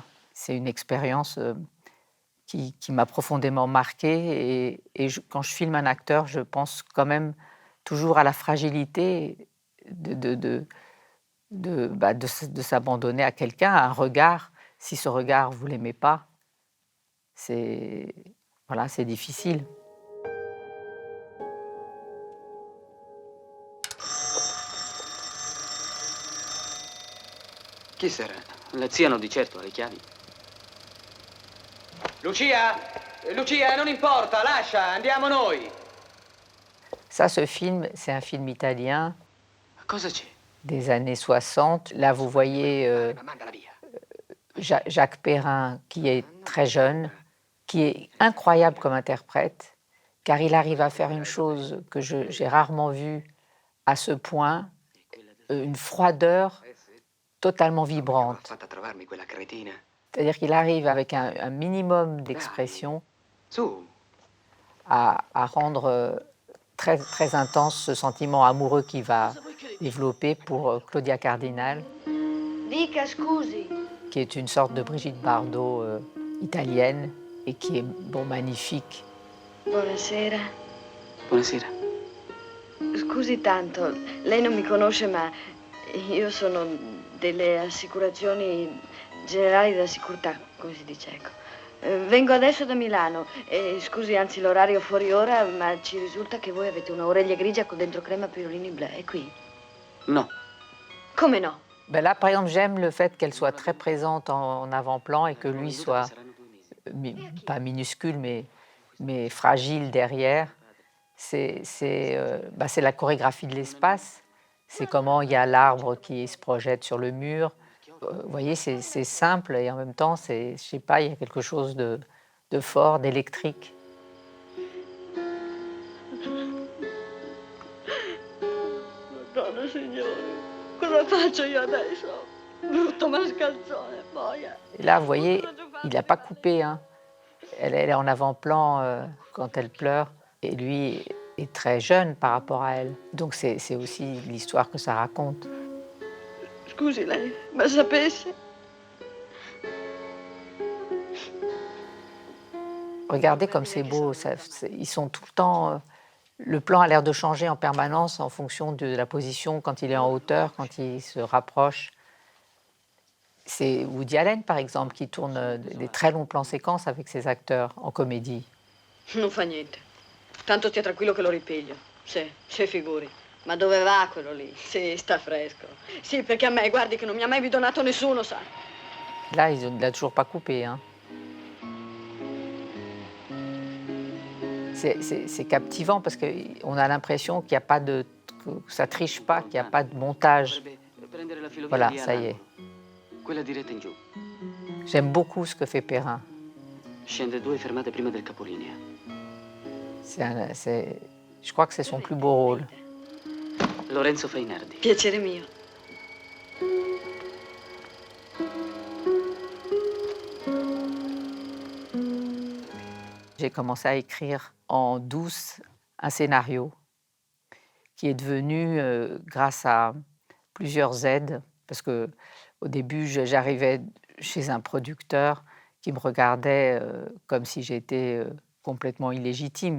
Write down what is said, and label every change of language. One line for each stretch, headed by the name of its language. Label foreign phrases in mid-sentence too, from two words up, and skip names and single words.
French: C'est une expérience qui m'a profondément marquée. Et quand je filme un acteur, je pense quand même toujours à la fragilité de s'abandonner à quelqu'un, à un regard. Si ce regard, vous ne l'aimez pas, c'est difficile.
Italian: Chi sarà? La zia non di certo ha le chiavi. Lucia! Lucia, non importa, lascia, andiamo noi!
French: Ça, ce film, c'est un film italien.
Italian: Cosa c'è?
French: des années 60. Là, vous voyez Jacques Perrin, qui est très jeune, qui est incroyable comme interprète, car il arrive à faire une chose que j'ai rarement vue à ce point, une froideur totalement vibrante. C'est-à-dire qu'il arrive avec un minimum d'expression à rendre très, très intense ce sentiment amoureux qu'il va développer pour Claudia Cardinal,
Italian: Dica scusi.
French: qui est une sorte de Brigitte Bardot italienne et qui est magnifique.
Italian: Buonasera. Buonasera. Scusi tanto, lei non mi conosce, ma io sono delle assicurazioni generali della sicurezza, come si dice, ecco. Vengo adesso da Milano e scusi, anzi l'orario fuori ora, ma ci risulta che voi avete una oreglia grigia con dentro crema pirolini blu. È qui? No. Come no?
French: Ben là, par exemple, j'aime le fait qu'elle soit très présente en avant-plan et que lui soit pas minuscule, mais fragile derrière. C'est la chorégraphie de l'espace. C'est comment il y a l'arbre qui se projette sur le mur. Vous voyez, c'est simple et en même temps, je sais pas, il y a quelque chose de fort, d'électrique.
Italian: Madonna signore, cosa faccio io adesso? Brutto mascalzone, boia.
French: Et là, vous voyez, il n'a pas coupé, hein. Elle est en avant-plan quand elle pleure et lui est très jeune par rapport à elle. Donc c'est aussi l'histoire que ça raconte.
Italian: Scusi lei, ma sapesse?
French: Regardez comme c'est beau, ils sont tout le temps... le plan a l'air de changer en permanence en fonction de la position, quand il est en hauteur, quand il se rapproche. C'est Woody Allen, par exemple, qui tourne des très longs plans séquences avec ses acteurs en comédie.
Italian: Non fa niente. Tanto stia tranquillo che lo ripiglio. Sì, figuri. Ma dove va quello lì? Sì, sta fresco. Sì, perché a me, guardi che non mi ha mai bidonato nessuno, sa.
French: Là, il n'a toujours pas coupé, hein. C'est captivant parce qu'on a l'impression qu'il n'y a pas que ça triche pas, qu'il n'y a pas de montage. Voilà, ça y est.
Italian: Quella diretta in giù.
French: J'aime beaucoup ce que fait Perrin.
Italian: Scende 2 fermate prima del capolinea.
French: Je crois que c'est son plus beau rôle.
Italian: Lorenzo Fainardi. Piacere mio.
French: J'ai commencé à écrire en douce un scénario qui est devenu, grâce à plusieurs aides, parce que au début, j'arrivais chez un producteur qui me regardait comme si j'étais complètement illégitime.